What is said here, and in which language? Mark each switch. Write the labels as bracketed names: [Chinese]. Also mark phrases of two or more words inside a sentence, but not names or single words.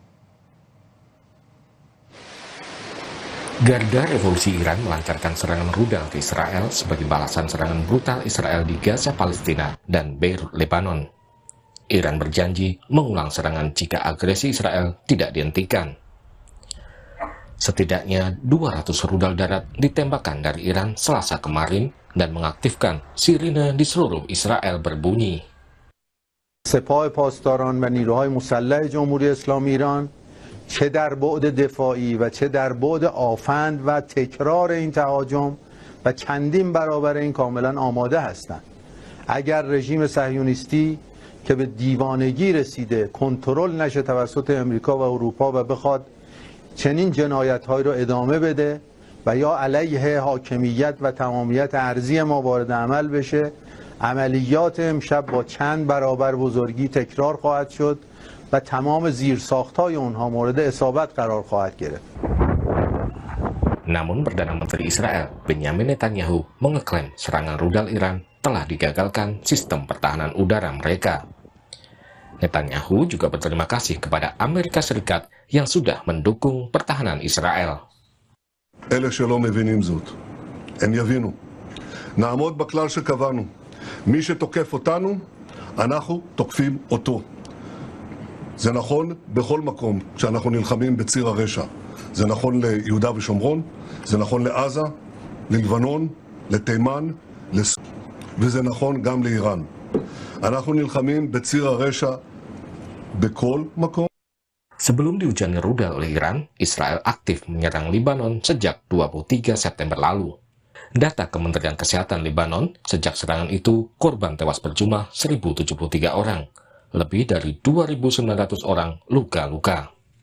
[Indonesian] Garda Revolusi Iran melancarkan serangan rudal ke Israel sebagai balasan serangan brutal Israel di Gaza, Palestina, dan Beirut, Lebanon. Iran berjanji mengulang serangan jika agresi Israel tidak dihentikan. Setidaknya 200 rudal darat ditembakkan dari Iran Selasa kemarin dan mengaktifkan sirine di seluruh Israel berbunyi. [Persian] سپاه پاسداران و نیروهای مسلح جمهوری اسلامی ایران چه در بعد دفاعی و چه در بعد آفند و تکرار این تهاجم و چندین برابر این کاملا آماده هستند. اگر رژیم صهیونیستی که به دیوانگی رسیده کنترل نشه توسط امریکا و اروپا و بخواد چنین جنایت‌هایی رو ادامه بده و یا علیه حاکمیت و تمامیت ارضی ما وارد عمل بشه، عملیات امشب با چند برابر بزرگی تکرار خواهد شد و تمام زیرساخت‌های اونها مورد اصابت قرار خواهد گرفت. [Indonesian] Namun Perdana Menteri Israel Benjamin Netanyahu mengeklaim serangan rudal Iran telah digagalkan sistem pertahanan udara mereka. Netanyahu juga berterima kasih kepada Amerika Serikat yang sudah mendukung pertahanan Israel. [Hebrew] אלה שלא מבינים זאת, הם יבינו. נעמוד בכלל שקבענו. מי שתוקף אותנו, אנחנו תוקפים אותו. זה נכון בכל מקום כשאנחנו נלחמים בציר הרשע. זה נכון ליהודה ושומרון, זה נכון לעזה, ללבנון, לתימן, וזה נכון גם לאיראן. אנחנו נלחמים בציר הרשע בכל מקום. [Indonesian] Sebelum dihujani rudal oleh Iran, Israel aktif menyerang Lebanon sejak 23 September lalu. Data Kementerian Kesehatan Lebanon, sejak serangan itu, korban tewas berjumlah 1.073 orang. Lebih dari 2.900 orang luka-luka.